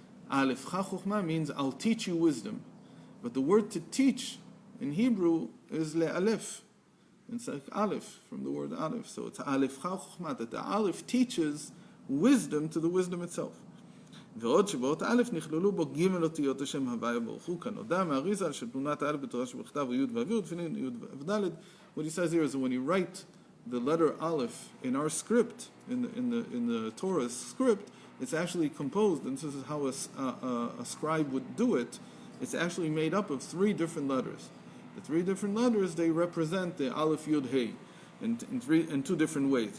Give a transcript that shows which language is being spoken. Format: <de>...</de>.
<he>Aleph cha chokhmah</he> <en>means I'll teach you wisdom. But the word to teach in Hebrew is le'alef. It's like Aleph, from the word Aleph. So it's</en> <he>Aleph cha chokhmah,</he> <en>that the Aleph teaches wisdom to the wisdom itself.</en> <he>ועוד שבאות א' נכללו בו ג' אותיות השם הוויה ברוך הוא, כנודע מהאריזה של תמונת א' בתורה שבכתב הוא י' וא' ולפנים י' וד'.</he> <en>What he says here is that when you write the letter Aleph in our script, in the Torah's script, it's actually composed, and this is how a scribe would do it. It's actually made up of 3 different letters. The 3 different letters, they represent the Aleph Yud Hey in 2 different ways.</en>